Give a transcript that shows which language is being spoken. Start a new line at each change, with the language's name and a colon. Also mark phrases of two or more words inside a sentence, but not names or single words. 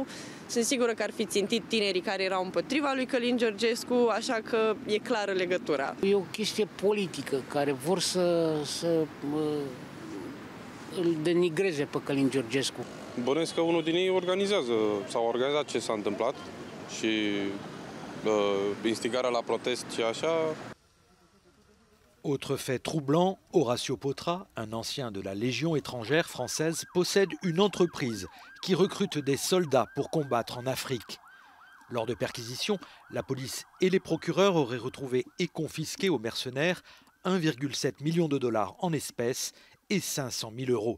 Romanian: Sunt sigură că ar fi țintit tinerii care erau împotriva lui Călin Georgescu, așa că e clară legătura. E o chestie politică care vor să îl denigreze pe Călin Georgescu. Bănuiesc că unul din ei organizează sau a organizat ce s-a întâmplat și instigarea la protest și așa.
French: Autre fait troublant, Horacio Potra, un ancien de la Légion étrangère française, possède une entreprise qui recrute des soldats pour combattre en Afrique. Lors de perquisitions, la police et les procureurs auraient retrouvé et confisqué aux mercenaires 1,7 million de dollars en espèces et 500 000 euros.